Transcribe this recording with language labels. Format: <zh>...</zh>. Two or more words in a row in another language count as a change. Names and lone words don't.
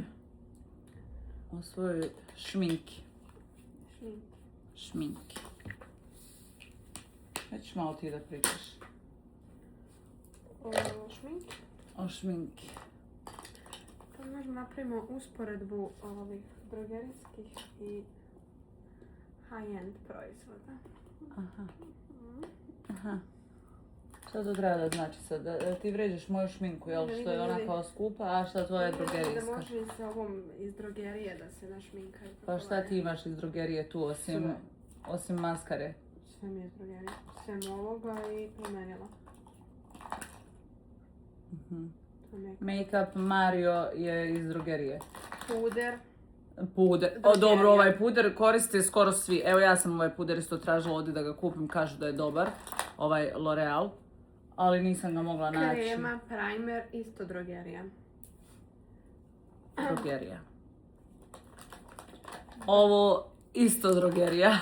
<sr>O svojoj šminki. Šminki. Već malo ti da pričaš. O šminki? O šminki. Pa možemo napravimo usporedbu ovih drogerijskih i high-end proizvoda. Aha. Šta to treba da znači sad? Da ti vređaš moju šminku, jel? Što je ona kao skupa, a šta tvoja je drogerijska? Da može i sa ovom iz drogerije da se našminkaju. Pa šta ti imaš iz drogerije tu osim maskare? Sve mi je iz drogerije. Sve ovoga i promenila. Make-up Mario je iz drogerije. Puder. O, dobro, ovaj puder koriste skoro svi. Evo, ja sam ovaj puder isto tražila ovdje da ga kupim, kažu da je dobar. Ovaj L'Oreal. Ali nisam ga mogla naći. Krema, primer, isto drogerija. Drogerija. Ovo isto drogerija.</sr>